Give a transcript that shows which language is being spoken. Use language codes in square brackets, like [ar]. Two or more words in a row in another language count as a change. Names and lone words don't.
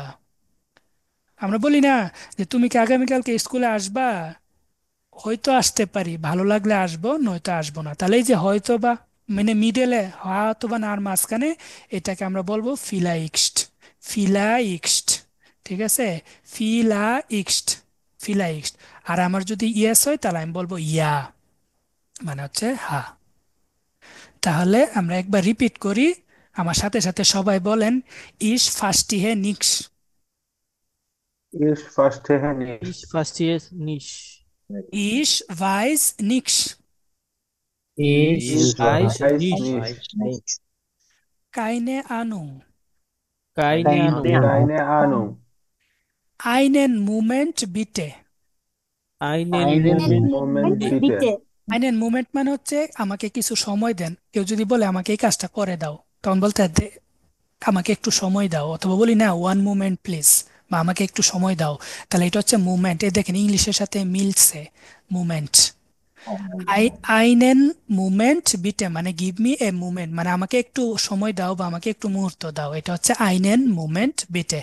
[bn] আমরা বলি না যে তুমি কি আগামীকালকে স্কুলে আসবা, হয়তো আসতে পারি, ভালো লাগলে আসবো নয়তো আসবো না, তাহলে এই যে হয়তো বা মানে মিডলে হয়তো বা না আর মাঝখানে, এটাকে আমরা বলবো ফিলাইক্সড, ফিলাইক্সড, ঠিক আছে, ফিলাইক্সড, ফিলাইক্সড। আর আমার যদি ইয়েস হয় তাহলে আমি বলবো ইয়া, মানে হচ্ছে হা। তাহলে আমরা একবার রিপিট করি, আমার সাথে সাথে সবাই বলেন, [de] Ich verstehe nicht, Ich verstehe nicht, Ich verstehe es nicht. Ich weiß nicht, Ich ইস weiß ভাইস nicht. নিক্স, Keine Ahnung, Keine Ahnung. Keine Ahnung, einen Moment bitte, Einen মোমেন্ট Moment bitte. বিতে, einen Moment [bn] মানে হচ্ছে আমাকে কিছু সময় দেন। কেউ যদি বলে আমাকে এই কাজটা করে দাও, তখন বলতে হয়, আমাকে একটু সময় দাও, অথবা বলি না [en] one moment please, [bn] বা আমাকে একটু সময় দাও, তাহলে এটা হচ্ছে মুভমেন্ট। এই দেখেন ইংলিশের সাথে মিলছে, মুভমেন্ট। [de] Einen Moment bitte [bn] মানে [en] give me a movement, [bn] মানে আমাকে একটু সময় দাও বা আমাকে একটু মুহূর্ত দাও, এটা হচ্ছে [de] Einen Moment bitte.